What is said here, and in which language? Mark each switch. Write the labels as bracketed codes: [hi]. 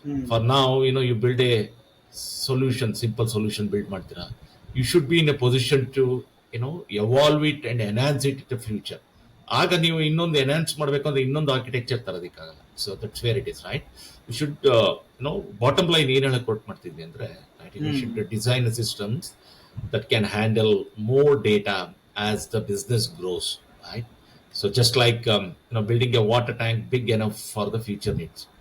[en] For now, you build a solution, simple solution build [kn] ಮಾಡ್ತೀರಾ, [en] you should be in a position to evolve it and enhance it in the future. [kn] ಆಗ ನೀವು ಇನ್ನೊಂದು enhance ಮಾಡಬೇಕು ಅಂದ್ರೆ ಇನ್ನೊಂದು architecture ತರೋದಕ್ಕಾಗಲ್ಲ. [en] So that's where it is, right. You should bottom line [kn] ಏನ್ ಹೇಳಕ್ ಕೊಟ್ಟು ಮಾಡ್ತಿದ್ವಿ ಅಂದ್ರೆ, [en] you should design systems that can handle more data as the business grows, right? So just like building a water tank big enough for the future needs.